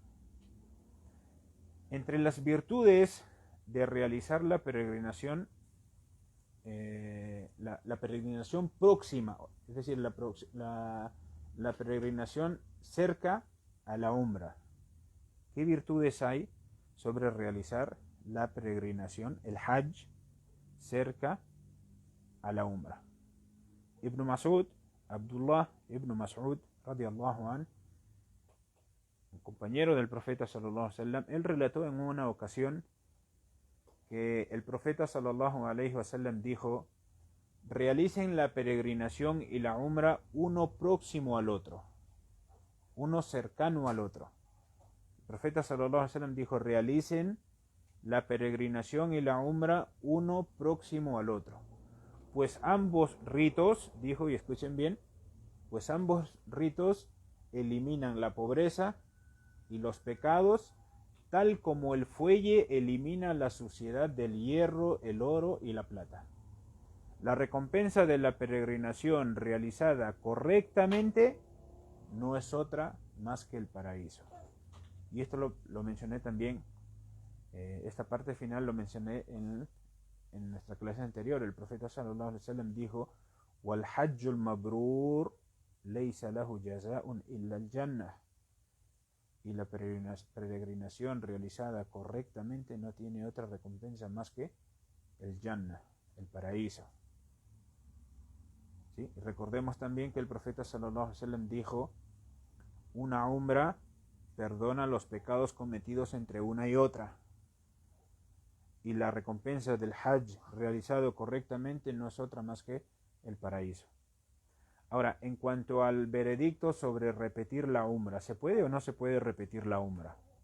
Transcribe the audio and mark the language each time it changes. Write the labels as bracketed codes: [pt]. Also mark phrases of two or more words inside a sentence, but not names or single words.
[es] Entre las virtudes de realizar la peregrinación, la peregrinación próxima, es decir, la peregrinación cerca a la umra. ¿Qué virtudes hay sobre realizar la peregrinación, el hajj, cerca a la umra? Ibn Mas'ud, Abdullah ibn Mas'ud, [ar] رضي الله عنه, [es] un compañero del profeta [ar] صلى الله عليه وسلم, [es] él relató en una ocasión que el profeta [ar] صلى الله عليه وسلم [es] dijo: realicen la peregrinación y la umra uno próximo al otro, uno cercano al otro. El profeta [ar] صلى الله عليه وسلم [es] dijo: realicen la peregrinación y la umra uno próximo al otro, pues ambos ritos, dijo, y escuchen bien, pues ambos ritos eliminan la pobreza y los pecados, tal como el fuelle elimina la suciedad del hierro, el oro y la plata. La recompensa de la peregrinación realizada correctamente no es otra más que el paraíso. Y esto lo mencioné también, esta parte final lo mencioné en nuestra clase anterior. El profeta [ar] صلى الله عليه وسلم [es] dijo: [ar] "والحج المبرور ليس له جزاء إلا الجنة". [es] Y la peregrinación realizada correctamente no tiene otra recompensa más que el Jannah, el paraíso. ¿Sí? Recordemos también que el profeta [ar] صلى الله عليه وسلم [es] dijo: una umra perdona los pecados cometidos entre una y otra. Y la recompensa del hajj realizado correctamente no es otra más que el paraíso. Ahora, en cuanto al veredicto sobre repetir la umra, ¿se puede o no se puede repetir la umra?